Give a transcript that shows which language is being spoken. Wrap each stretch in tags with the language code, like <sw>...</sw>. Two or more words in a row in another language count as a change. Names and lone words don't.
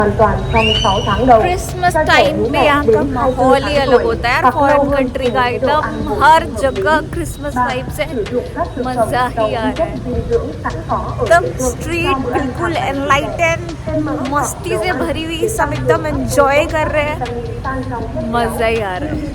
<vi>hoàn toàn trong 6 tháng đầu.</vi> <hi>क्रिसमस</hi> <vi>Cho trẻ</vi> <hi>टाइम</hi> <vi>bú</vi> <hi>पे</hi> <vi>mẹ</vi> <hi>यहाँ का</hi> <vi>đến 24</vi> <hi>माहौल ही</hi> <vi>tháng</vi> <hi>अलग</hi> <vi>tuổi</vi> <hi>होता है यार।</hi> <vi>hoặc lâu</vi> <hi>फॉरेन</hi> <vi>hơn</vi> <hi>कंट्री</hi> <vi>cùng</vi> <hi>का</hi> <vi>chế độ</vi> <hi>एकदम</hi> <vi>ăn bổ</vi> <hi>हर</hi> <vi>sung hợp</vi> <hi>जगह</hi> <vi>lý.</vi> <hi>क्रिसमस</hi> <vi>3.</vi> <hi>वाइब से</hi> <vi>Sử dụng các thực phẩm</vi> <hi>मजा</hi> <vi>giàu</vi> <hi>ही</hi> <vi>vi</vi> <hi>आ</hi> <vi>chất</vi> <hi>रहा है।</hi> <vi>dinh dưỡng sẵn có ở</vi> <hi>एकदम</hi> <vi>địa phương cho</vi> <hi>स्ट्रीट</hi> <vi>bữa ăn</vi> <hi>बिल्कुल</hi> <vi>hàng ngày của trẻ.</vi> <hi>एनलाइटन,</hi> <vi>Thêm mỡ hoặc</vi> <hi>मस्ती</hi> <vi>đồ</vi> <hi>से</hi> <vi>ăn</vi> <hi>भरी हुई,</hi> <vi>để</vi> <hi>सब</hi> <vi>tăng</vi> <hi>एकदम</hi> <vi>cường hấp thu</vi> <hi>एंजॉय</hi> <vi>tốt</vi> <hi>कर</hi> <vi>các</vi> <hi>रहे हैं।</hi> <vi>vitamin tan trong chất béo</vi> <hi>मजा ही आ</hi> <vi>như</vi> <hi>रहा है।</hi>